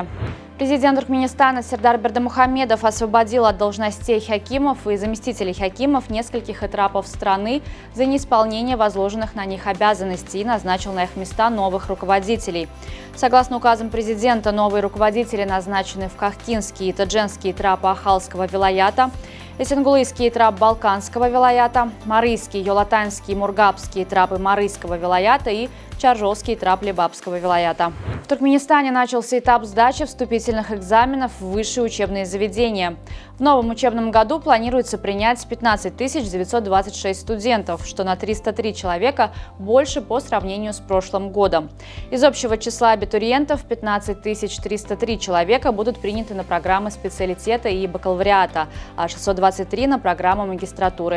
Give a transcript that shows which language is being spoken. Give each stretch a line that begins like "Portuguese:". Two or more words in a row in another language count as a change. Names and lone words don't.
Russian: Президент Туркменистана Сардар Бердымухамедов освободил от должностей хакимов и заместителей хакимов нескольких этрапов страны за неисполнение возложенных на них обязанностей и назначил на их места новых руководителей. Согласно указам президента, новые руководители назначены в Кахтинский и Тадженский этрапы Ахалского вилаята, Эсенгулыйский этрап Балканского вилаята, Марийский, Йолатанский и Мургабский этрапы Марийского вилаята и Чаржовский этрап Лебабского вилаята. В Туркменистане начался этап сдачи вступительных экзаменов в высшие учебные заведения. В новом учебном году планируется принять 15 926 студентов, что на 303 человека больше по сравнению с прошлым годом. Из общего числа абитуриентов 15 303 человека будут приняты на программы специалитета и бакалавриата, а 623 на программу магистратуры.